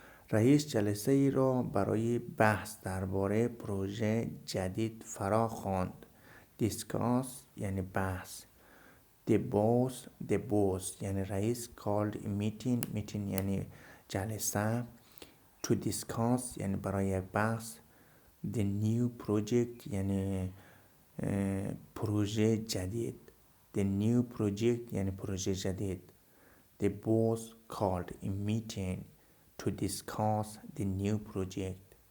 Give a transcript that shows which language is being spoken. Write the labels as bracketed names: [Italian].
[Persian] رئیس جلسه ای را برای بحث درباره پروژه جدید فرا خواند. Discuss یعنی بحث. [English] The boss [Persian] یعنی رئیس [English] called a meeting [Persian] یعنی جلسه. [English] To discuss [Persian] یعنی برای بحث. [English] The new project [Persian] یعنی پروژه جدید. [English] The new project [Persian] یعنی پروژه جدید. [English] The boss called a meeting to discuss the new project.